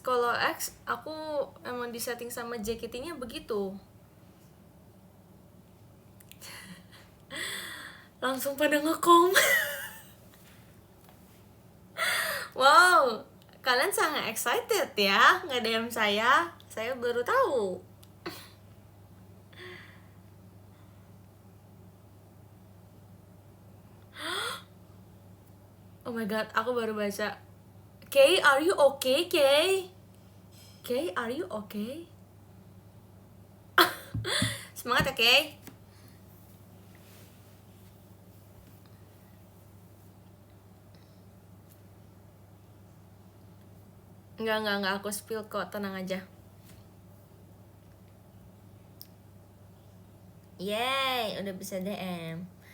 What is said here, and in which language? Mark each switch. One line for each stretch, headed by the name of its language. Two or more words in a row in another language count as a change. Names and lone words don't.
Indonesian: Kalau X aku emang disetting sama JKT-nya begitu. Langsung pada ngekom. Wow, kalian sangat excited ya nge-DM saya. Saya baru tahu.
English: Oh my god,
Indonesian: aku baru baca.
English: Kay, are you okay, Kay? Kay, are you okay?
Indonesian: Semangat ya, Kay. Enggak, aku spill kok, tenang aja. Yeay, udah bisa DM.